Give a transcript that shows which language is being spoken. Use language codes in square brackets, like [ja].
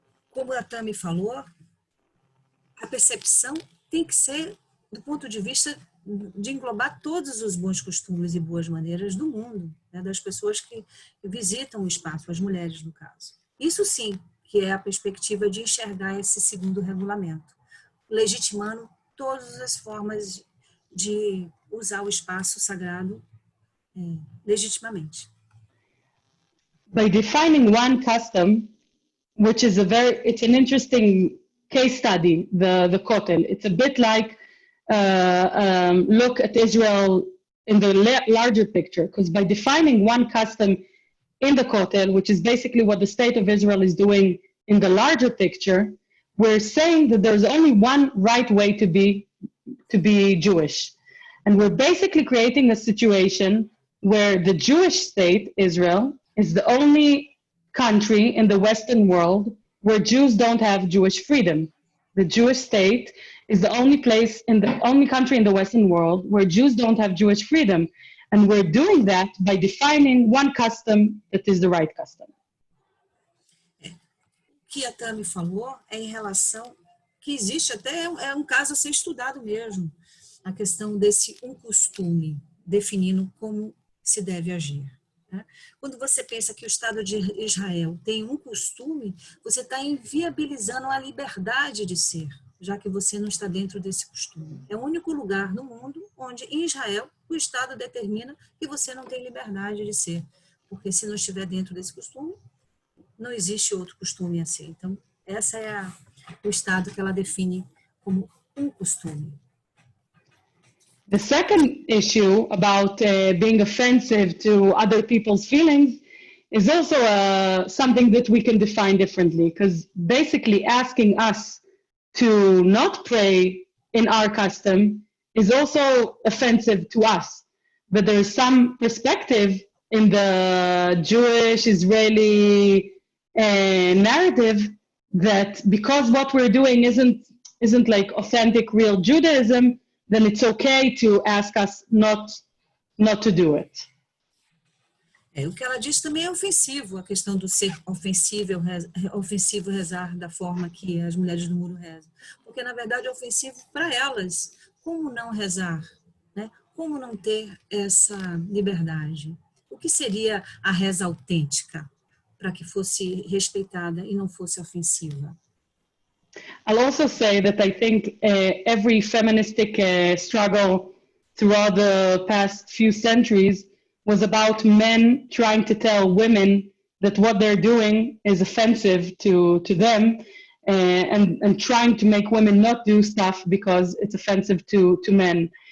[pt] Como a Tami falou, a percepção tem que ser do ponto de vista de englobar todos os bons costumes e boas maneiras do mundo, né, das pessoas que visitam o espaço, as mulheres no caso. Isso sim que é a perspectiva de enxergar esse segundo regulamento, legitimando todas as formas de usar o espaço sagrado legitimamente. [en] By defining one custom, which is it's an interesting case study, the Kotel. It's a bit like look at Israel in the larger picture, because by defining one custom in the Kotel, which is basically what the state of Israel is doing in the larger picture, we're saying that there's only one right way to be Jewish. And we're basically creating a situation where the Jewish state, Israel, is the only country in the Western world where Jews don't have Jewish freedom. The Jewish state is the only only country in the Western world where Jews don't have Jewish freedom. And we're doing that by defining one custom that is the right custom. [pt] O que a Tami falou é em relação que existe até um caso a ser estudado mesmo, a questão desse costume definindo como se deve agir. Né? Quando você pensa que o Estado de Israel tem um costume, você está inviabilizando a liberdade de ser, já que você não está dentro desse costume. É o único lugar no mundo onde, em Israel, o Estado determina que você não tem liberdade de ser, porque se não estiver dentro desse costume, não existe outro costume a ser. Então, essa é o Estado que ela define como um costume. [en] The second issue about being offensive to other people's feelings is also something that we can define differently, because basically asking us to not pray in our custom is also offensive to us. But there is some perspective in the Jewish Israeli narrative that because what we're doing isn't like authentic real Judaism, then it's okay to ask us not to do it. [pt] O que ela diz também é ofensivo, a questão do ser ofensivo rezar da forma que as mulheres do muro rezam. Porque, na verdade, é ofensivo para elas. Como não rezar? Né? Como não ter essa liberdade? O que seria a reza autêntica? para que fosse respeitada e não fosse ofensiva. [en] I'll also say that I think every feministic struggle throughout the past few centuries was about men trying to tell women that what they're doing is offensive to them, and trying to make women not do stuff because it's offensive to men.